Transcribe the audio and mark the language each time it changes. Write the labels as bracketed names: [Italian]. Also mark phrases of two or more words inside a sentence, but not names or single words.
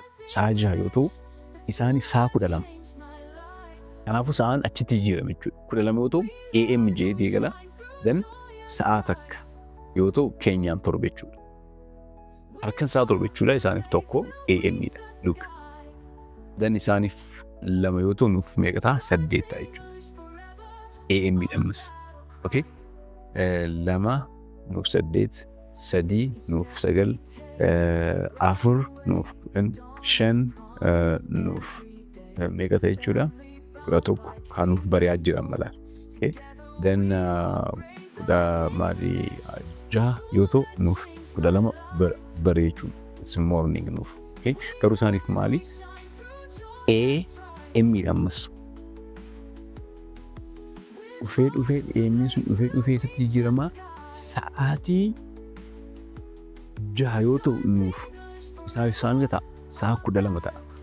[Oromo] Sa'a 6 yoo ta'u isaaniif sa'a 12. Kanaafuu sa'aan achitti jijjiirame jechuudha. 12 yoo ta'u AM jedhee eegala. Then sa'a takka yoo ta'u keenyaan 7 jechuudha. Halkan sa'a 7 jechuudha. Isaaniif tokko AM dha. [English] Look. [Oromo] Then isaaniif 2 yoo ta'u nuuf meeqa ta'a? 8 ta'a jechuudha. AM dhammas. Okay? 2 nuuf 8, 3 nuuf 9, 4 nuuf 10, 5 nuuf meeqa ta'a jechuudha? 11 kan nuuf bari'aa jiran mala. Okay? Then maali 6 yoo ta'u nuuf 12 bari'ee jechuudha. [English] It's morning [Oromo] nuuf. Okay? Garuu isaaniif maali? AM dhammas. Dhufee AM sun dhufee isatti jijjiirama. Sa'aatii 6 yoo ta'u nuuf isaan ta'a sa'a 12 ta'a.